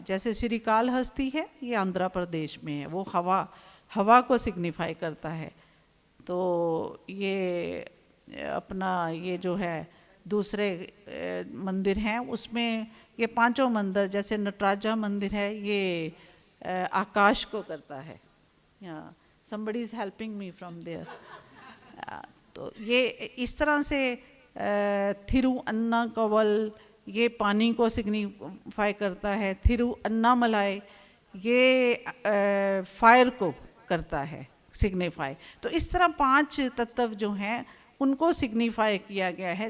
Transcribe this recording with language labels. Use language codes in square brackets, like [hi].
[hi] जैसे श्रीकालहस्ती है, ये आंध्र प्रदेश में है, वो हवा को सिग्निफाई करता है। तो ये अपना ये जो है दूसरे मंदिर हैं, उसमें ये 5 मंदिर, जैसे नटराजा मंदिर है, ये आकाश को करता है। [en] somebody is helping me from there। [hi] तो ये इस तरह से थिरुअन्नाकवल ये पानी को सिग्निफाई करता है, थिरुअन्नामलाई ये फायर को करता है सिग्निफाई। तो इस तरह 5 तत्व जो हैं उनको सिग्निफाई किया गया है।